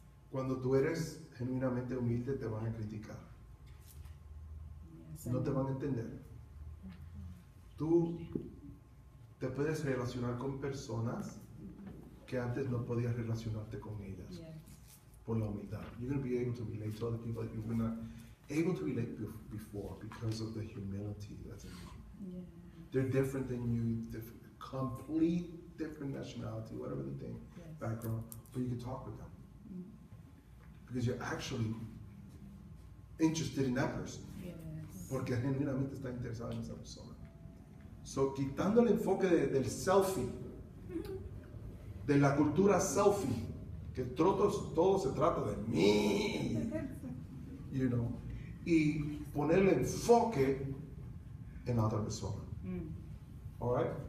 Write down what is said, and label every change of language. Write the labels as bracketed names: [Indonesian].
[Spanish] Cuando tú eres genuinamente humilde, te van a criticar. No te van a entender. Tú te puedes relacionar con personas que antes no podías relacionarte con ellas por la humildad. [English] You're going to be able to relate to other people that you were not able to relate before because of the humility that's in you. They're different than you, complete different nationality, whatever they think, background, but you can talk with them because you're actually interested in that person. [Spanish] Porque genuinamente está interesado en esa persona. So, quitando el enfoque del selfie, de la cultura selfie, que todo se trata de mí, [English] you know, [Spanish] y poner el enfoque en la otra persona. [English] All right?